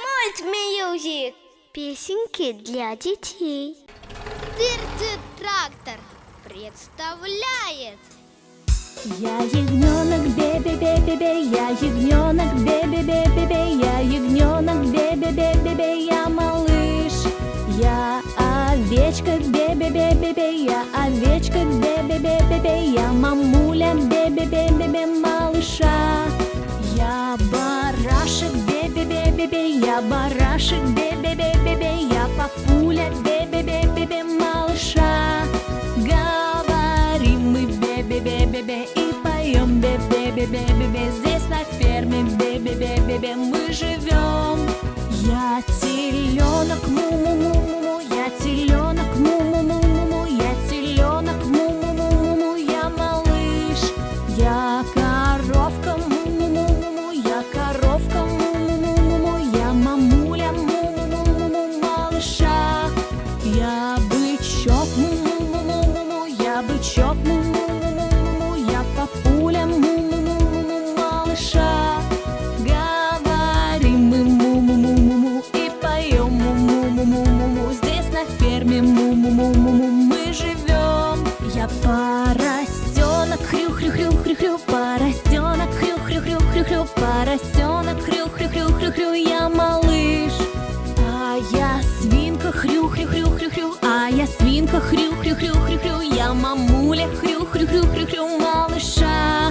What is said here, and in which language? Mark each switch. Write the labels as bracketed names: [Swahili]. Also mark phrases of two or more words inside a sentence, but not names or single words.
[English] Art Music. [Russian] Песенки для детей. Трактор представляет. Я ягненок, бе-бе-бе-бе-бе, я ягненок, бе-бе-бе-бе-бе, я ягненок, бе-бе-бе-бе-бе, я малыш. Я овечка, бе-бе-бе-бе-бе, я овечка, бе-бе-бе-бе-бе, я мамуля, бе-бе-бе-бе-бе, малыша. Я барашек, бе-бе-бе-бе-бе, я барашек, бе-бе-бе-бе-бе, я папуля, бе-бе-бе-бе-бе, малыша. Говорим мы бе-бе-бе-бе-бе и поем бе-бе-бе-бе-бе. Здесь на ферме бе-бе-бе-бе-бе мы живем. Я теленок, му-му-му-му-му, я теленок, му-му-му-му-му, я теленок, му-му-му-му-му, я малыш. Я коровка, му-му-му-му-му, я коровка, му-му-му-му-му, я мамуля, му-му-му-му-му, малыша. Я бычок, му-му-му-му-му, я бычок, му-му-му-му-му, я папуля, му-му-му-му-му, малыша. Говорим мы му-му-му-му-му и поем му-му-му-му-му. Здесь на ферме му-му-му-му-му мы живем. Я поросенок, хрю-хрю-хрю-хрю-хрю, поросенок, хрю-хрю-хрю-хрю-хрю, поросенок, хрю-хрю-хрю-хрю-хрю, я малыш. А я свинка, хрю-хрю-хрю-хрю-хрю, а я свинка, хрю-хрю-хрю-хрю-хрю, я мамуля, хрю-хрю-хрю-хрю-хрю, малыша.